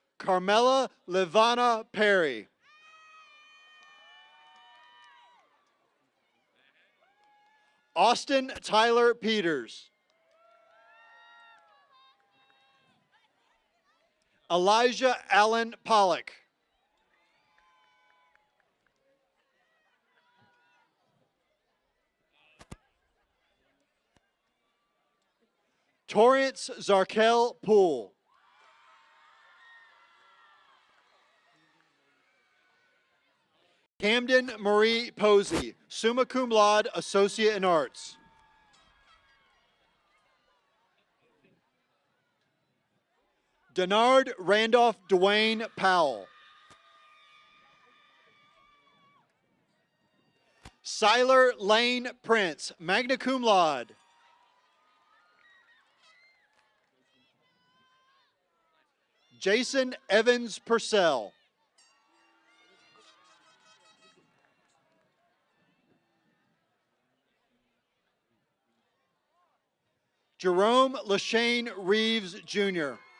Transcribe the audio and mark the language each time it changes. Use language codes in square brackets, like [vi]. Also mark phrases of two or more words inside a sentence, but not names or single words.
[en] Carmela Levana Perry. Austin Tyler Peters. Elijah Allen Pollock. Torrance Zarkel Poole. Camden Marie Posey, [la] summa cum laude, [en] Associate in Arts. Denard Randolph Dwayne Powell. Siler Lane Prince, [la] magna cum laude. [en] Jason Evans Purcell. Jerome Lashane Reeves, Jr.